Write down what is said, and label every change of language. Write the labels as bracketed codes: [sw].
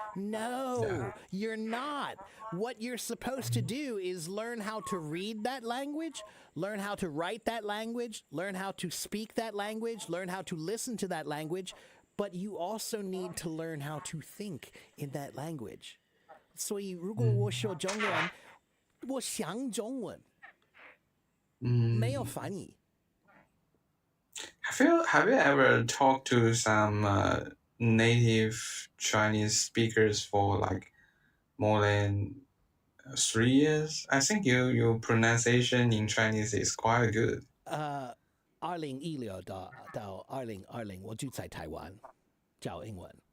[en] No, you're not. What you're supposed to do is learn how to read that language, learn how to write that language, learn how to speak that language, learn how to listen to that language, but you also need to learn how to think in that language. [zh] 所以如果我说中文，我想中文，没有翻译。 [en] Have you ever talked to some native Chinese speakers for like more than 3 years? I think your pronunciation in Chinese is quite good. [zh] 2016到2020，我住在台湾教英文。